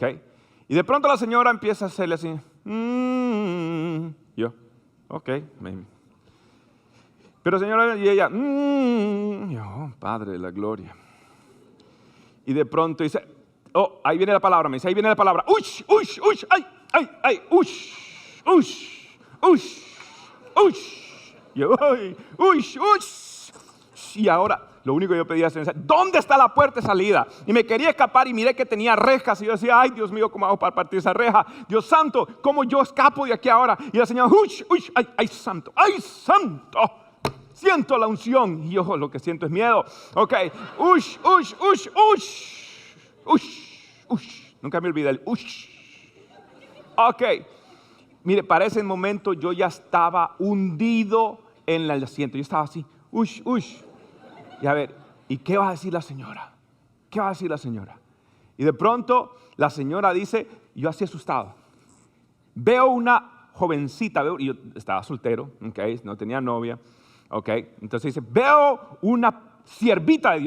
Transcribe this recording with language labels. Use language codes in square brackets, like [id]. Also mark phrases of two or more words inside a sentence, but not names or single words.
[es] Y de pronto la señora empieza a hacerle así, yo, [en] ok, maybe. [es] Pero señora, y ella, yo, Padre de la gloria. Y de pronto dice, oh, ahí viene la palabra, me dice, ahí viene la palabra, ush, ush, ush, ay, ush, ush, ush, ush. Yo, ay, ush, ush. Y ahora, lo único que yo pedía es, ¿dónde está la puerta de salida? Y me quería escapar y miré que tenía rejas. Y yo decía, ay, Dios mío, ¿cómo hago para partir esa reja? Dios santo, ¿cómo yo escapo de aquí ahora? Y la señora, ush, ush, ay, santo, ay, santo. Siento la unción. Y yo lo que siento es miedo. Ok, ush, ush, ush, ush, ush, ush. Nunca me olvidé el ush. Ok, mire, para ese momento yo ya estaba hundido en el asiento. Yo estaba así, ush, ush. Y a ver, ¿y qué va a decir la señora? ¿Qué va a decir la señora? Y de pronto la señora dice, yo así asustado, veo una jovencita, y yo estaba soltero, okay, no tenía novia, okay, entonces dice, veo una siervita de Dios.